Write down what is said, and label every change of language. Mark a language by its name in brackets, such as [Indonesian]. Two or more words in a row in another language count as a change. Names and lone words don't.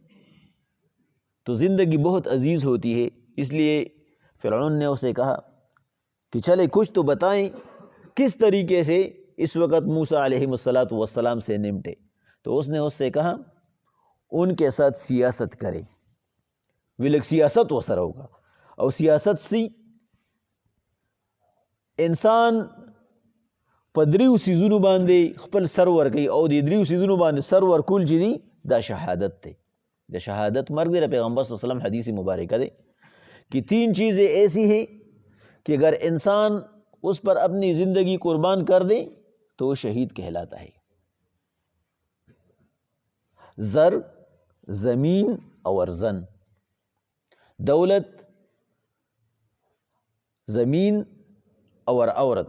[Urdu] تو زندگی بہت عزیز ہوتی ہے، اس لیے فرعون نے اسے کہا کہ چلے کچھ تو بتائیں کس طریقے سے اس وقت موسیٰ [Arabic] علیہ السلام [Urdu] سے نمٹے. تو اس نے اس سے کہا ان کے ساتھ سیاست کرے، [Pashto] ویلک سیاست و سره وکړه. او سیاست سی انسان په دریو سیزونو باندې خپل سر ورکوي او د دریو سیزونو باندې سر ورکول چې دي دا شهادت دی. د شهادت مرګ دی. [Urdu] پیغمبر [Arabic] صلی اللہ علیہ وسلم [Urdu] حدیث مبارکہ دے کہ تین چیزیں ایسی ہیں کہ اگر انسان اس پر اپنی زندگی قربان کر دے تو وہ شہید کہلاتا ہے. زر، زمین اور زن. دولت، زمین اور عورت.